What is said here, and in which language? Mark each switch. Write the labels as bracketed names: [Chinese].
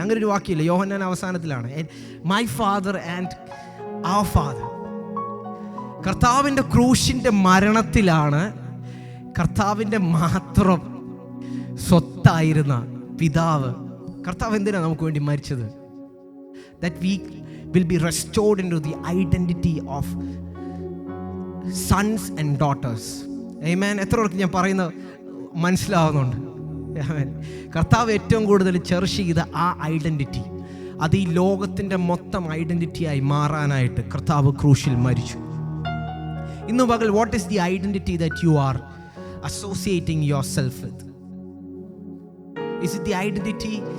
[Malayalam] അങ്ങനെ ഒരു വാക്യമില്ല, യോഹന്നാൻ അവസാനത്തിലാണ്, [English] My father and our father. [Malayalam] കർത്താവിൻ്റെ ക്രൂശിൻ്റെ മരണത്തിലാണ് കർത്താവിൻ്റെ മാത്രം സ്വത്തായിരുന്ന പിതാവ്. കർത്താവ് എന്തിനാണ് നമുക്ക് വേണ്ടി മരിച്ചത്? [English] that we will be restored into the identity of sons and daughters. Amen. [Malayalam] എത്ര പേർക്ക് ഞാൻ പറയുന്നത് മനസ്സിലാവുന്നുണ്ട്? കർത്താവ് ഏറ്റവും കൂടുതൽ ചെറിഷ് ചെയ്ത ആ ഐഡൻറ്റിറ്റി, അത് ഈ ലോകത്തിൻ്റെ മൊത്തം ഐഡൻറ്റിറ്റിയായി മാറാനായിട്ട് കർത്താവ് ക്രൂശിൽ മരിച്ചു. ഇന്ന് പകൽ [English] What is the identity that you are associating yourself with? Is it the identity